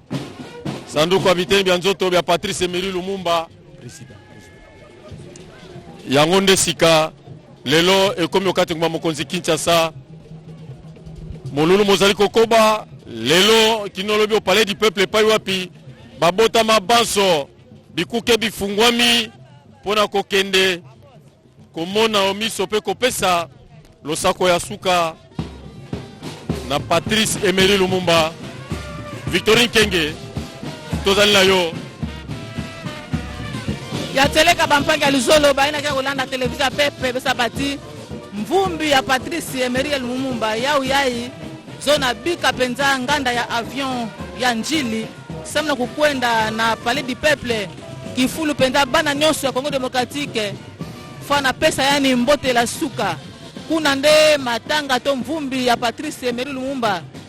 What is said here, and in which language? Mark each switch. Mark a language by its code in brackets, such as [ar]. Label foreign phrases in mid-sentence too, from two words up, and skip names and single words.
[ln] sanduku ya biteni bya nzoto bya Patrice Emery Lumumba yango nde sika lelo ekomi okati nguma mokonzi Kinshasa molulu mozali kokoba lelo kinolobi [fr] au palais du peuple [ln] epai wapi babotama banso bikuke bifungwami pona kokende komona omiso pe kopesa losako ya suka na Patrice Emery Lumumba. Victorine Kenge tozali na yo [ktu] ya teleka bampangi ya luzolo baina kia kolanda televizia pepe besa bati mvumbi ya Patrice Emery Lumumba yau yai zona bika penza nganda ya avion ya njili samna kukwenda na [fr] palais du peuple [ktu] kifulu penza bana nyonso ya Congo Démocratique fana pesa yani mbote la suka kuna nde matanga to mvumbi ya Patrice Emery Lumumba